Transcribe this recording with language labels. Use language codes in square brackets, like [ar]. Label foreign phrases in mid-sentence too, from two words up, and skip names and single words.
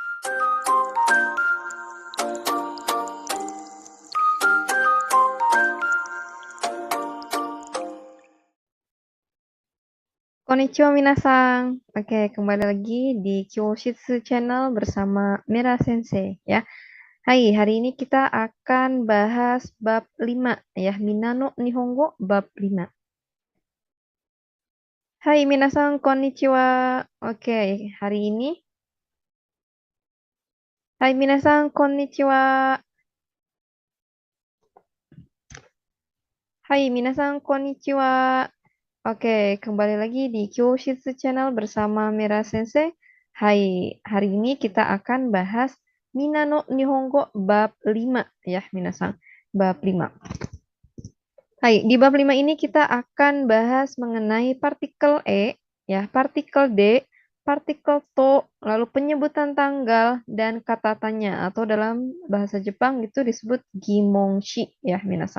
[ja] こんにちは 皆さん. [id] Oke, kembali lagi di Kyoshitsu Channel bersama Mira Sensei ya. Hai, hari ini kita akan bahas bab 5 ya, Minano Nihongo bab 5. [ja] はい 皆さん、こんにちは. [id] Oke, hari ini Hai [ja] 皆さん、こんにちは. はい 皆さん、こんにちは. [id] Oke, kembali lagi di Kyoshitsu Channel bersama Mira Sensei. Hai, hari ini kita akan bahas Minano Nihongo bab 5 ya, minasan. Bab 5. Hai, di bab 5 ini kita akan bahas mengenai partikel E, ya, partikel D, partikel to, lalu penyebutan tanggal dan kata tanya atau dalam bahasa Jepang itu disebut gimonshi ya, minasan.